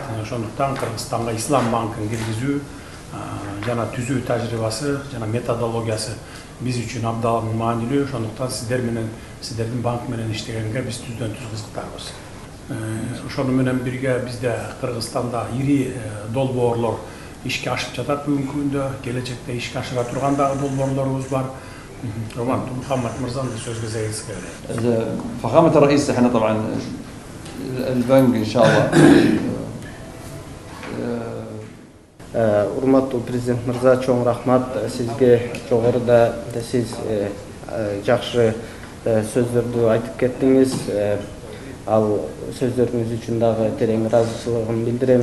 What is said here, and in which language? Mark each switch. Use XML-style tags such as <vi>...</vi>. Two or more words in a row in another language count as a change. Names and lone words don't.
<ky>Ошондуктан Кыргызстанга Ислам банкын киргизүү жана түзүү тажрыйбасы жана методологиясы биз үчүн абдан маанилүү. Ошондуктан сиздер менен, сиздердин банк менен иштегенге биз түздөн түз кызыктарбыз. Ошону менен бирге бизде Кыргызстанда ири долбоорлор ишке ашып жатат бүгүнкү күндө, келечекте ишке ашыра турган дагы долбоорлорубуз бар. محمد مرزان söz جزائرية.</ky> <ar>فخامة الرئيس احنا طبعا البنك ان شاء الله</ar> <ky>Урматтуу президент мырза, чоң рахмат сизге. Жогоруда сиз жакшы сөздөрдү айтып кеттиңиз. Ал сөздөрүңүз үчүн дагы терең ыраазычылыгымды билдирем.</ky>